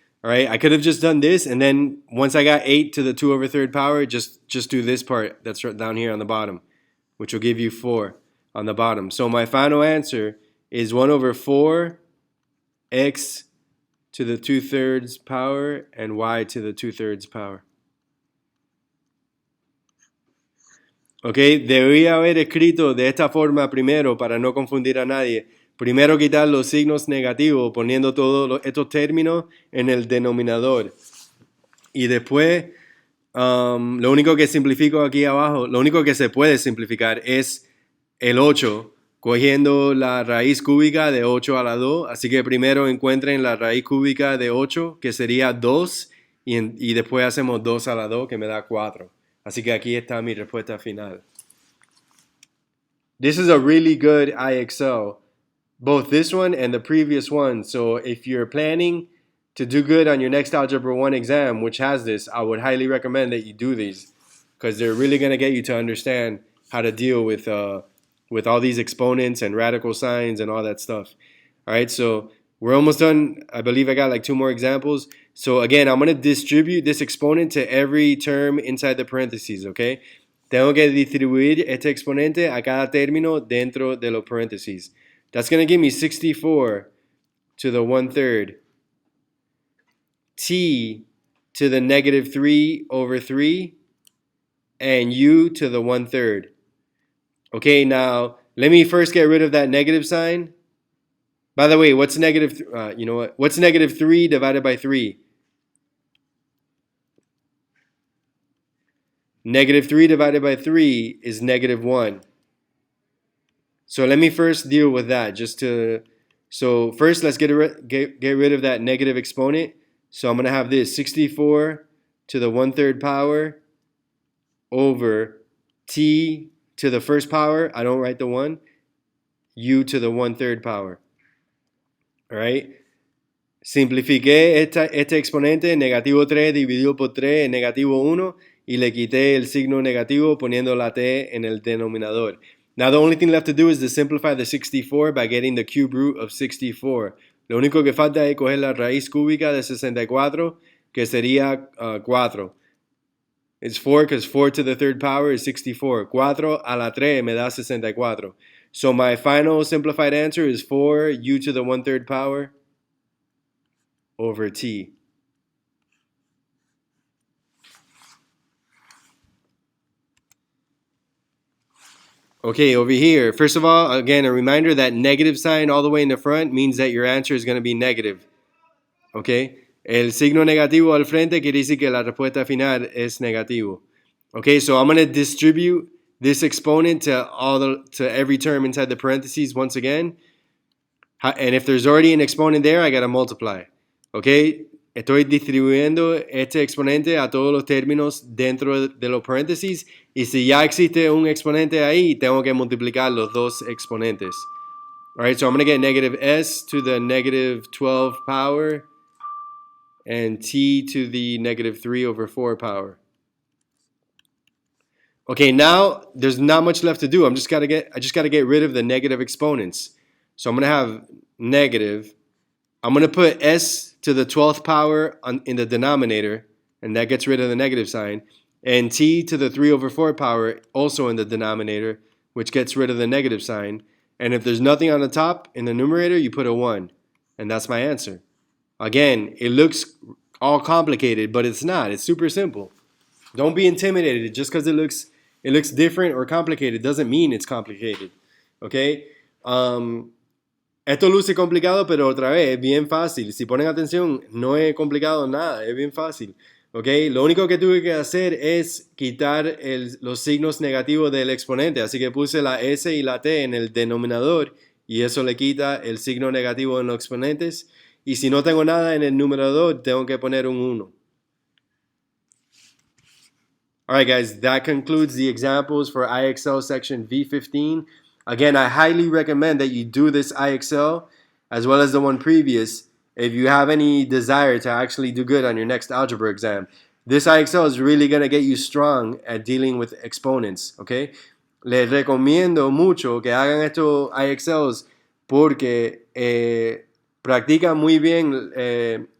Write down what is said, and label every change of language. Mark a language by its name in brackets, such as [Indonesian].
[English] All right, I could have just done this, and then once I got 8 to the 2 over third power, just do this part that's right down here on the bottom, which will give you 4 on the bottom. So my final answer is 1 over 4 x to the 2/3 power and y to the 2/3 power. [Spanish] Ok, debería haber escrito de esta forma primero para no confundir a nadie. Primero quitar los signos negativos poniendo todos estos términos en el denominador. Y después, lo único que simplifico aquí abajo, lo único que se puede simplificar es el 8, cogiendo la raíz cúbica de 8 a la 2. Así que primero encuentren la raíz cúbica de 8, que sería 2, y después hacemos 2 a la 2, que me da 4. Así que aquí está mi respuesta final. [English] This is a really good IXL, both this one and the previous one. So if you're planning to do good on your next Algebra 1 exam, which has this, I would highly recommend that you do these because they're really going to get you to understand how to deal with all these exponents and radical signs and all that stuff. All right, so we're almost done. I believe I got like 2 more examples. So again, I'm going to distribute this exponent to every term inside the parentheses, okay? [Spanish] Tengo que distribuir este exponente a cada término dentro de los paréntesis. [English] That's going to give me 64 to the 1/3. T to the negative 3 over 3. And u to the 1/3. Okay, now let me first get rid of that negative sign. By the way, what's negative? You know what? What's negative 3 divided by 3? Negative 3 divided by 3 is negative 1. So let me first deal with that. So first let's get rid of that negative exponent. So I'm going to have this 64 to the 1/3 power over t to the first power. I don't write the 1. U to the 1/3 power. All right. [Spanish] Simplifiqué este exponente, negativo 3 dividido por 3 es negativo 1, y le quité el signo negativo poniendo la t en el denominador. [English] Now the only thing left to do is to simplify the 64 by getting the cube root of 64. [Spanish] Lo único que falta es coger la raíz cúbica de 64, que sería 4. [English] It's 4 because 4 to the 3rd power is 64. [Spanish] 4 a la 3 me da 64. [English] So my final simplified answer is 4 u to the 1/3 power over t. Okay, over here, first of all, again, a reminder that negative sign all the way in the front means that your answer is going to be negative. [Spanish] Okay, el signo negativo al frente quiere decir que la respuesta final es negativo. [English] Okay, so I'm going to distribute this exponent to every term inside the parentheses once again. And if there's already an exponent there, I got to multiply. [Spanish] Okay, estoy distribuyendo este exponente a todos los términos dentro de los paréntesis, y si ya existe un exponente ahí, tengo que multiplicar los dos exponentes. [English] All right, so I'm going to get negative s to the negative 12 power and t to the negative 3 over 4 power. Okay, now there's not much left to do. I just got to get rid of the negative exponents. So I'm going to have negative. I'm going to put s to the 12th power in the denominator, and that gets rid of the negative sign, and t to the 3 over 4 power also in the denominator, which gets rid of the negative sign. And if there's nothing on the top in the numerator, you put a 1, and that's my answer. Again, it looks all complicated, but it's not. It's super simple. Don't be intimidated. Just because it looks different or complicated doesn't mean it's complicated. Okay? [Spanish] Esto luce complicado, pero otra vez es bien fácil. Si ponen atención, no es complicado nada, es bien fácil. Okay? Lo único que tuve que hacer es quitar los signos negativos del exponente. Así que puse la s y la t en el denominador, y eso le quita el signo negativo en los exponentes. Y si no tengo nada en el numerador, tengo que poner un 1. [English] Alright guys, that concludes the examples for IXL Section V.15. Again, I highly recommend that you do this IXL as well as the one previous if you have any desire to actually do good on your next algebra exam. This IXL is really going to get you strong at dealing with exponents, okay? [Spanish] Les recomiendo mucho que hagan estos IXLs porque practican muy bien